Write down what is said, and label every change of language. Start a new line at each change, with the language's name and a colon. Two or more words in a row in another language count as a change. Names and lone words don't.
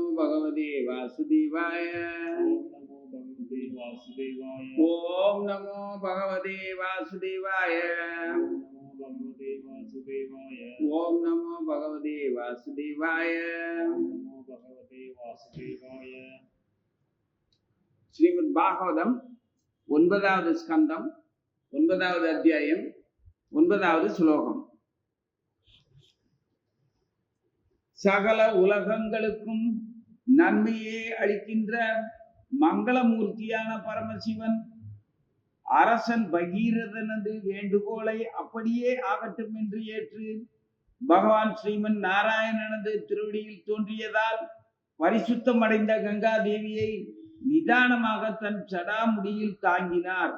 Sanskrit: भगवते वासुदेवाय। ओम नमो भगवते वासुदेवाय। ओम नमो भगवते वासुदेवाय।
Tamil: श्रीमद् भागवतम 9வது ஸ்கந்தம் 9வது அத்தியாயம் 9வது ஸ்லோகம். சகல உலகங்களுக்கும் நன்மையே அளிக்கின்ற மங்களமூர்த்தியான பரமசிவன் அரசன் பகீரதனது வேண்டுகோளை அப்படியே ஆகட்டும் என்று ஏற்று பகவான் ஸ்ரீமன் நாராயணனது திருவடியில் தோன்றியதால் பரிசுத்தம் அடைந்த கங்கா தேவியை நிதானமாக தன் சடாமுடியில் தாங்கினார்.